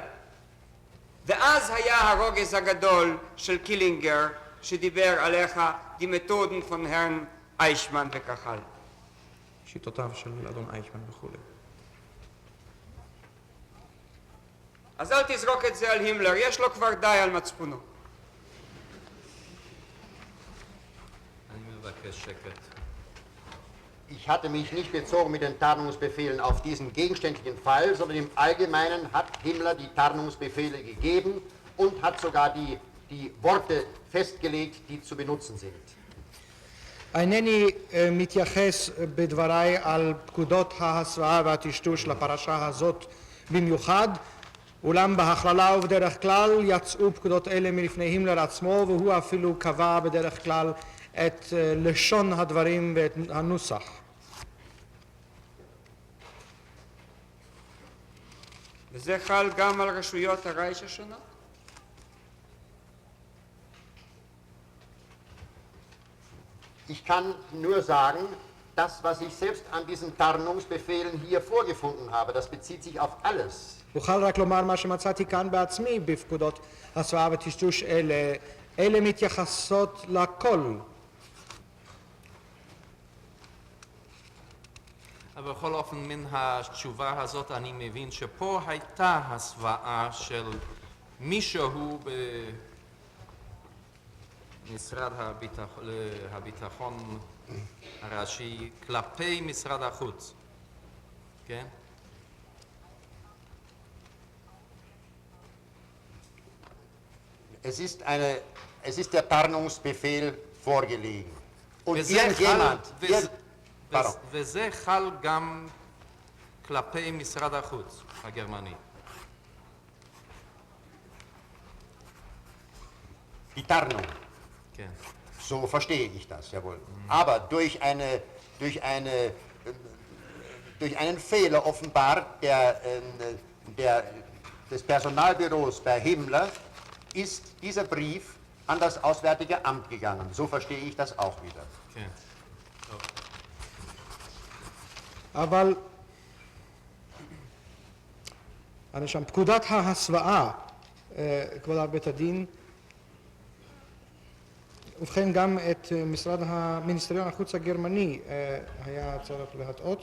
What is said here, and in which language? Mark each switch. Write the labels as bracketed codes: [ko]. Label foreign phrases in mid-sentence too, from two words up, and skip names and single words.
[he] ואז היה הרוגז הגדול של קילינגר שדיבר עליך [de] die Methoden von Herrn Eichmann [he] וכך הלאה. שיטותיו של אדון אייכמן וכו'. אז אל תזרוק את זה על הימלר, יש לו כבר די על מצפונו. אני מבקש שקט. [de] Ich hatte mich nicht bezogen mit den Tarnungsbefehlen auf diesen gegenständlichen Fall, sondern im Allgemeinen hat Himmler die Tarnungsbefehle gegeben und hat sogar die Worte festgelegt, die zu benutzen sind. [he] אינני מתייחס בדבריי על פקודות ההסוואה והטשטוש לפרשה הזאת במיוחד, אולם בהכללה ובדרך כלל יצאו פקודות אלה מלפני הימלר עצמו, והוא אפילו קבע בדרך כלל את לשון הדברים ואת הנוסח. וזה חל גם על רשויות הרייך השונות? [de] Ich kann nur sagen, das, was ich selbst an diesen Tarnungsbefehlen hier vorgefunden habe, das bezieht sich auf alles. [he] אוכל רק לומר מה שמצאתי כאן בעצמי בפקודות הסוואה וטשטוש אלה. אלה מתייחסות לכל. אבל בכל אופן, מן התשובה הזאת אני מבין שפה הייתה הסוואה של מישהו במשרד הביטחון הראשי כלפי משרד החוץ, כן? [de] Es ist der Tarnungsbefehl vorgelegen. Und irgendjemand... [he] וזה חל גם כלפי משרד החוץ הגרמני. [de] Die Tarnung. [he] כן. [de] So verstehe ich das, jawohl. Aber durch einen Fehler offenbar des Personalbüros bei Himmler ist dieser Brief an das Auswärtige Amt gegangen. So verstehe ich das auch wieder. [he] כן. אבל אני שם פקודת ההסוואה, כבוד בית הדין, ובכן גם את מיניסטריון החוץ הגרמני היה צריך להטעות.